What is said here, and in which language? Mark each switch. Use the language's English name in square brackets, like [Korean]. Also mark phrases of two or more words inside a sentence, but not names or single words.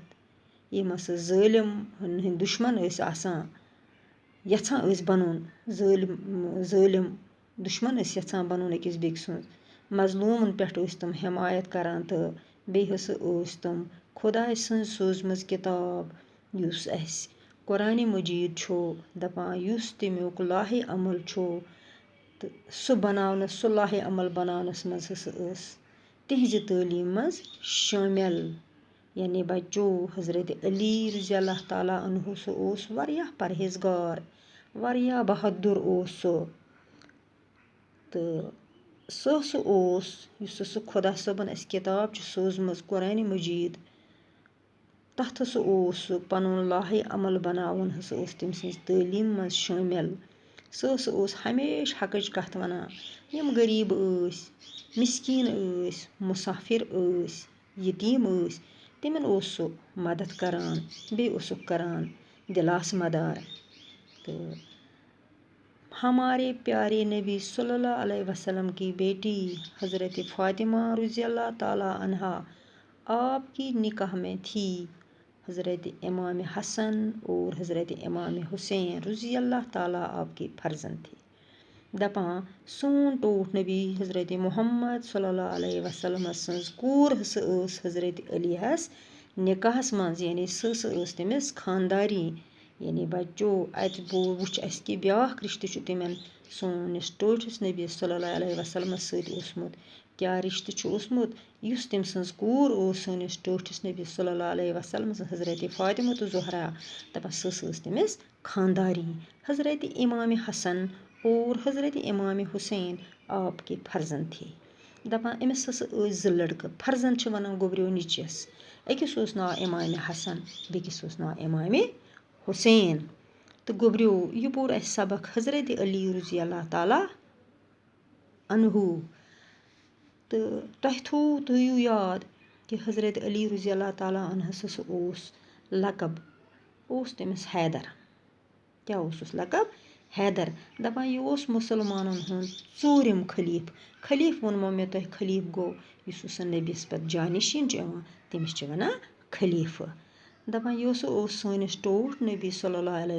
[Kashmiri] یِم ہسا ظٲلم ہٕنٛدۍ دُشمن ٲسۍ آسان، یژھان ٲسۍ بنُن ظٲلم دُشمن ٲسۍ یژھان بنُن أکِس بیٚکہِ سُنٛد، مظلوٗمن پٮ۪ٹھ ٲسۍ تِم حمایت کران، تہٕ بیٚیہِ ہسا ٲسۍ تِم خۄداے سٕنٛز سوٗزمٕژ کِتاب یُس اَسہِ قرآنِ مجیٖد چھُ، دپان یُس تمیُک لاہِ عمل چھُ، تہٕ سُہ بناونس، سُہ لاہِ عمل بناونس منٛز ہسا ٲس تِہنٛزِ تعلیٖم منٛز شٲمِل۔ یعنی بچوں، حضرت علی [Arabic] رضی اللہ تعالیٰ عنہ [Kashmiri] سُہ اوس واریاہ پرہیزگار، واریاہ بہادُر اوس سُہ، تہٕ سُہ ہسا اوس، یُس ہسا خۄدا صٲبن اَسہِ کِتاب چھِ سوٗزمٕژ قرآنِ مجیٖد، تتھ ہسا اوس سُہ پنُن لاہِ عمل بناوُن ہسا اوس تٔمۍ سٕنٛزِ تعلیٖم منٛز شٲمِل۔ سُہ ہسا اوس ہمیشہ حقٕچ کتھ ونان۔ یِم غریٖب ٲسۍ، مسکیٖن ٲسۍ، مُسافر ٲسۍ، یتیٖم ٲسۍ، تِمن اوس سُہ مدد کران، بیٚیہِ اوسُکھ کران دِلاسہٕ مدار۔ [Urdu] تہٕ ہمارے پیارے نبی [Arabic] صلی اللہ علیہ وسلم [Urdu] کی بیٹی حضرت فاطمہ [Arabic] رضی اللہ تعالیٰ عنہا [Urdu] آپ کی نکاح میں تھی۔ حضرت امام حسن اور حضرت امام حسین [Arabic] رضی اللہ تعالیٰ [Urdu] آپ کے فرزند تھے۔ [Kashmiri] دپان سون ٹوٹھ نبی حضرت محمد [Arabic] صلی اللہ علیہ وسلم [Kashmiri] سٕنٛز کوٗر ہسا ٲس حضرت علی ہس نکاحس منٛز، یعنی سۄ ہسا ٲس تٔمِس خاندارین۔ یعنی بچوں، اتہِ وُچھ اسہِ کہِ بیٛاکھ رشتہٕ چھُ تِمن سٲنِس ٹٲٹھِس نبیَس [Arabic] صلی اللہ علیہ وسلمس [Kashmiri] سۭتۍ اوسمُت۔ کیٛاہ رشتہٕ چھُ اوسمُت؟ یُس تٔمۍ سٕنٛز کوٗر اوس سٲنِس ٹٲٹھِس نبیَس [Arabic] صلی اللہ علیہ وسلمس [Kashmiri] حضرت فاطمہ زہرا، دپان سۄ ہسا ٲس تٔمِس خاندارین۔ [Urdu] حضرت امام حسن اور حضرت امام حسین آپ کے فرزند تھے۔ [Kashmiri] دَپان أمِس ہسا ٲسۍ 2 لٔڑکہٕ فرزَن چھِ وَنان گوٚبریو نِچِس أکِس اوس ناو اِمامِ حسن بیٚکِس اوس ناو اِمامِ حُسین تہٕ گوٚبریو یہِ پوٚر اَسہِ سبق حضرت علی [Arabic] رضی اللہ تعالیٰ عنہوٗ [Kashmiri] تہٕ تۄہہِ تھٲیِو یاد کہِ حضرت علی [Arabic] رضی اللہ تعالیٰ عنہَس [Kashmiri] ہسا اوس لقب اوس تٔمِس حیدر کیٛاہ اوسُس لقب حیدر دَپان یہِ اوس مُسلمانَن ہُنٛد 4م خلیٖف ووٚنمو مےٚ تۄہہِ خلیٖف گوٚو یُس ہسا نبیَس پَتہٕ جانشیٖن چھُ یِوان تٔمِس چھِ وَنان خلیٖفہٕ دَپان یہِ ہسا اوس سٲنِس ٹوٹھ نبی [Arabic] صلی اللہ علیہ